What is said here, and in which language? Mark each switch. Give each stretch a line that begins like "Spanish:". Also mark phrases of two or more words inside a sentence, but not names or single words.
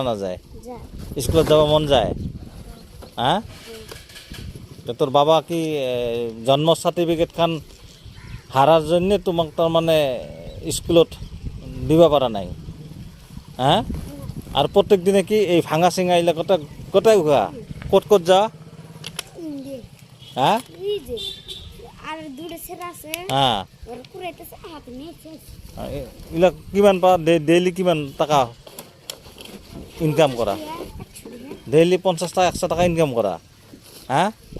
Bangla: না যায় স্কুলত যাব মন যায় হ্যাঁ তোর বাবা কি জন্ম সার্টিফিকেট খান হারার জন্য তোমাক তার মানে স্কুলত দিবা পারা নাই হ্যাঁ আর প্রত্যেক দিনে কি এই ভাঙা চিঙা এলাকাটা কোথায় ঘোরা ক'ত ক'ত যা হ্যাঁ
Assamese: হ্যাঁ এইবিলাক কিমান পা ডেইলি কিমান টাকা ইনকাম কৰা ডেইলি 50 টাকা 100 টাকা ইনকাম কৰা হ্যাঁ